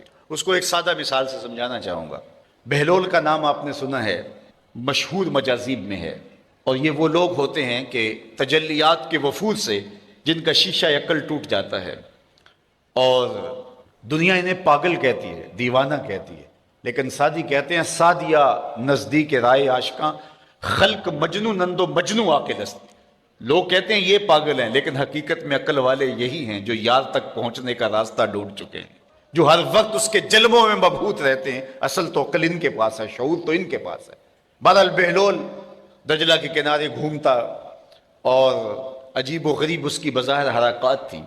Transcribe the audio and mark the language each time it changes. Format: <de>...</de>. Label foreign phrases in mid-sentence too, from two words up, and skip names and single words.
<ur>اس کو ایک سادہ مثال سے سمجھانا چاہوں گا۔ بہلول کا نام آپ نے سنا ہے، مشہور مجاذیب میں ہے، اور یہ وہ لوگ ہوتے ہیں کہ تجلیات کے وفور سے جن کا شیشہ عقل ٹوٹ جاتا ہے اور دنیا انہیں پاگل کہتی ہے، دیوانہ کہتی ہے، لیکن سادی کہتے ہیں</ur> <fa>سادیا نزدیک رائے عاشقاں خلق مجنو نندو مجنو عاقل است۔</fa> <ur>لوگ کہتے ہیں یہ پاگل ہیں لیکن حقیقت میں عقل والے یہی ہیں جو یار تک پہنچنے کا راستہ ڈھونڈ چکے ہیں۔ جو ہر وقت اس کے جلووں میں مبہوت رہتے ہیں، اصل تو عقل ان کے پاس ہے، شعور تو ان کے پاس ہے۔ بہرحال بہلول دجلہ کے کنارے گھومتا اور عجیب و غریب اس کی بظاہر حرکات تھیں۔</ur>